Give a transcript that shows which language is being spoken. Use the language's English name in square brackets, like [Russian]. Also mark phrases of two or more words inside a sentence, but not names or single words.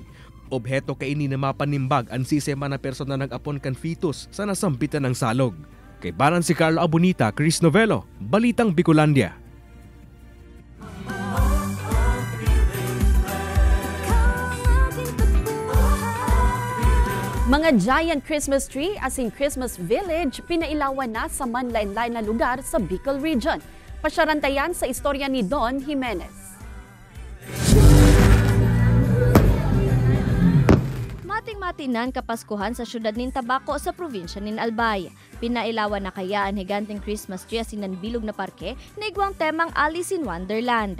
[Bikol] Obheto kaini na mapanimbag ang sisema na persona nag-apon kan fetus sa nasambitan ng salog. Kay Banan si Carlo Abunita, Chris Novelo, Balitang Bicolandia. Mga [English] giant Christmas tree [Bikol] as in [English] Christmas village [Bikol] pinailawan na sa manlain-lain na lugar sa Bicol Region. Pasyarantayan sa istorya ni Don Jimenez. Mating-matinan kapaskuhan sa syudad nin Tabaco sa probinsya nin Albay. Pinailawan na kaya ang higanteng [English] Christmas tree [Bikol] asinan bilog na parke na igwang temang Alice in Wonderland.